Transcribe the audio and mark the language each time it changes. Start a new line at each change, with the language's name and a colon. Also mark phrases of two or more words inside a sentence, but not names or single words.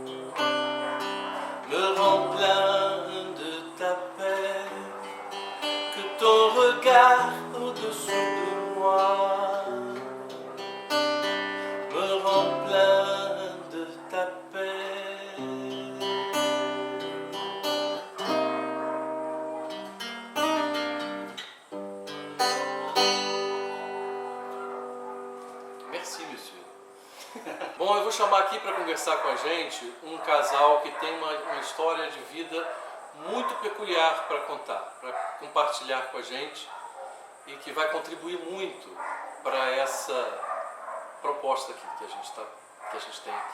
French: me rend plein de ta paix, que ton regard au-dessus de moi me rend plein de ta paix. Merci, monsieur.
Portuguese: Bom, eu vou chamar aqui para conversar com a gente um casal que tem uma história de vida muito peculiar para contar, para compartilhar com a gente e que vai contribuir muito para essa proposta aqui que a gente tem aqui.